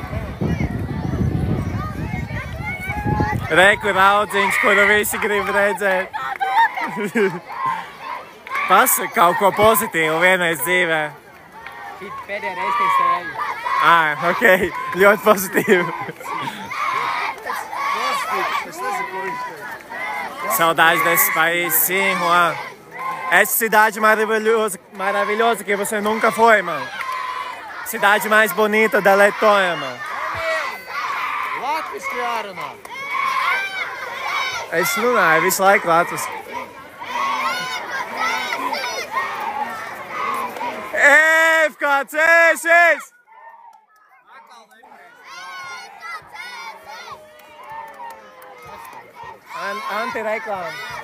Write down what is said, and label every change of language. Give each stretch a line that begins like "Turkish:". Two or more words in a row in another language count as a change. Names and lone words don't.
Latvian: Reku raudziņš, kuru visi grib redzēt. Pasaka kaut ko pozitīvu vienreiz dzīvē. Pēdējā reize pie stēļu. Ok, ļoti pozitīvi.
Portuguese: Saudades desse país, sim, Juan. Essa cidade maravilhosa que você nunca foi, mano. Cidade mais bonita da Letonha, mano.
Latvian: Latviski jārunā. Es runāju visu laiku latviski. FKCSIS! Antireklāma.